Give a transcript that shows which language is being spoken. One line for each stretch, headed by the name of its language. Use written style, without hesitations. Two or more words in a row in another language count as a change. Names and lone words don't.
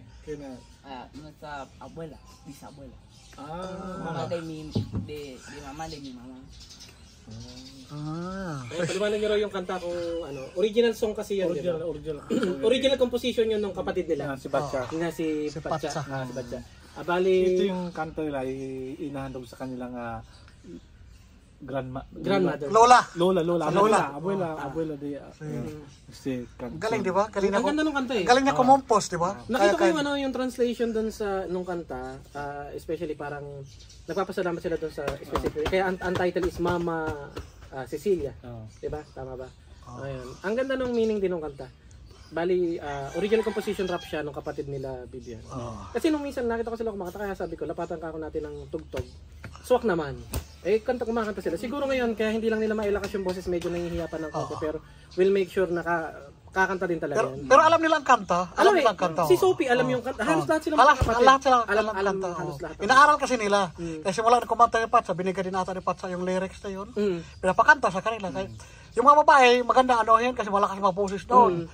Filipino: Kaya na.
Spanish: Nuestra abuela, bisabuela. Ah. Mamá de mi mamá, de mi mamá.
Filipino: Paliwanag niyo raw yung kanta kung ano,
English: original song
Filipino: kasi yan, Original, diba? original.
English: Original composition
Filipino: yun ng kapatid nila. Si Batcha. Yun na si Patsa. Patsa. Si Patsa. Bali, Ito yung kanto nila, inahandog sa kanilang grandmother. Lola. Lola.
Spanish: Abuela de
Filipino: Galing, di ba? Galing Ang ganda ng kanta eh. Galing niya kumompos, di ba? Nakita ko yung yung translation doon sa nung kanta, especially parang nagpapasalamat sila doon sa specific. Kaya ang
English: title is
Filipino: Mama Cecilia. 'Di ba? Tama ba? Ayun. Ang ganda ng meaning din ng kanta. Bali,
English: original composition rap
Filipino: siya ng kapatid nila Bibian. Kasi nung minsan nakita ko sila kumakanta, kaya sabi ko, lapatan ka ako natin ng tugtog. Swak naman. Eh, kumakanta sila. Siguro ngayon, kaya hindi lang nila mailakas yung boses, medyo nangihiya pa ng konti. Pero
English: we'll make sure
Filipino: na kakanta din talaga. Pero alam nila ang kanta. Alam nila ang kanta. Si Sophie, alam yung kanta. Halos lahat sila Lahat sila alam kanta. halos lahat. Inaaral kasi nila. Kasi wala na kumanta ni Patsa, binigay din ata ni Patsa yung lyrics na yun. Pinapakanta sa kanila. Yung mga babae, maganda ano yan kasi malakas mga boses doon.